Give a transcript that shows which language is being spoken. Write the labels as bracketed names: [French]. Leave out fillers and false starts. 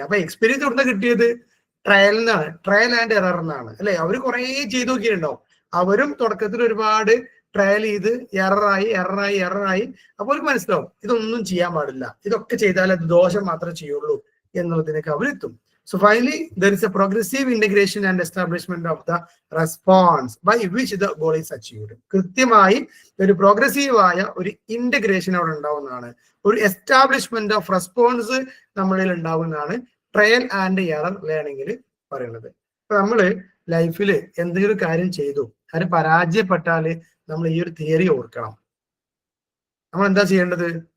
[Malayalam] അപ്പൊ എക്സ്പീരിയൻസ് എവിടെ നിന്ന് കിട്ടിയത്? ട്രയൽ എന്നാണ്, ട്രയൽ ആൻഡ് എറർ എന്നാണ് അല്ലെ. അവര് കുറെ ചെയ്ത് നോക്കിയിട്ടുണ്ടാവും. അവരും തുടക്കത്തിൽ ഒരുപാട് ട്രയൽ ചെയ്ത് എററായി അപ്പോൾ അവർക്ക് മനസ്സിലാവും ഇതൊന്നും ചെയ്യാൻ പാടില്ല, ഇതൊക്കെ ചെയ്താൽ അത് ദോഷം മാത്രമേ ചെയ്യുള്ളൂ എന്നുള്ളതിനൊക്കെ അവരെത്തും. [English] So finally, there is a progressive integration and establishment of the response by which the goal is achieved. [Malayalam] കൃത്യമായി ഒരു പ്രോഗ്രസീവ് ആയ ഒരു ഇന്റഗ്രേഷൻ അവിടെ ഉണ്ടാവുന്നതാണ്, ഒരു എസ്റ്റാബ്ലിഷ്മെന്റ് ഓഫ് റെസ്പോൺസ് നമ്മളിൽ ഉണ്ടാവുന്നതാണ് ട്രയൽ ആൻഡ് എറർ ലേണിംഗിൽ പറയുന്നത്. ഇപ്പൊ നമ്മള് ലൈഫിൽ എന്തെങ്കിലും കാര്യം ചെയ്തു, അത് പരാജയപ്പെട്ടാല് നമ്മൾ ഈ ഒരു തിയറി ഓർക്കണം. നമ്മൾ എന്താ ചെയ്യേണ്ടത്?